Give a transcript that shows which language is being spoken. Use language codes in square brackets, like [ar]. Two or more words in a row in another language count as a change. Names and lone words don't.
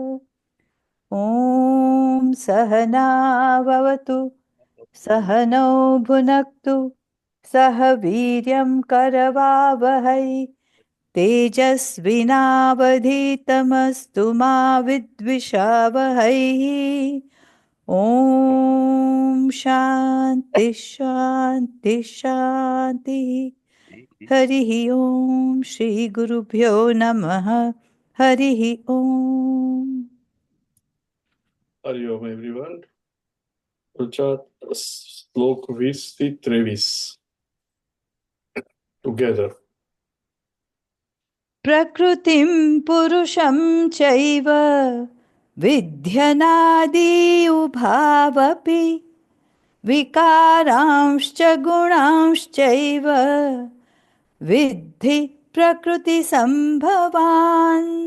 [sa] ॐ सहना भवतु सहनौ भुनक्तु सह वीर्यं करवावहै तेजस्विनावधीतमस्तु मा विद्विषावहै। ॐ शांति शांति शांति। हरिः ओम श्री गुरुभ्यो नमः। हरिः ओम। [gu] હરિઓમ એવરીવન. ગુજરાત શ્લોક 20 થી 23 ટુગેધર. [sa] प्रकृतिं पुरुषं चैव विध्यनादि उभावपि विकारांश्च गुणांश्चैव विद्धि प्रकृतिसम्भवान्।